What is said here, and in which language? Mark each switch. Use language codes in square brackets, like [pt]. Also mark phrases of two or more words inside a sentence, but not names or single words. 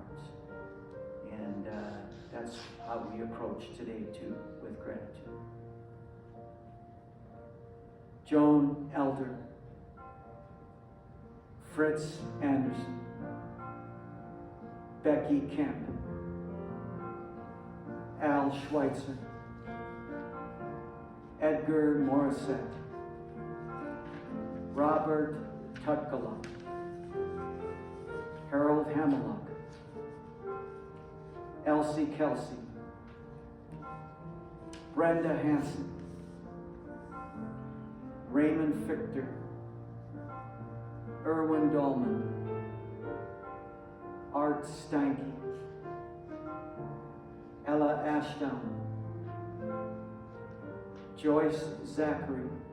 [en] And that's how we approach today too, with gratitude. Joan Elder, Fritz Anderson, Becky Kemp, Al Schweitzer, Edgar Morrisette, Robert Tutkala, Harold Hameluck, Elsie Kelsey, Brenda Hanson, Raymond Fichter, Erwin Dahlman, Art Steinke, Ella Ashdown, Joyce Zachary,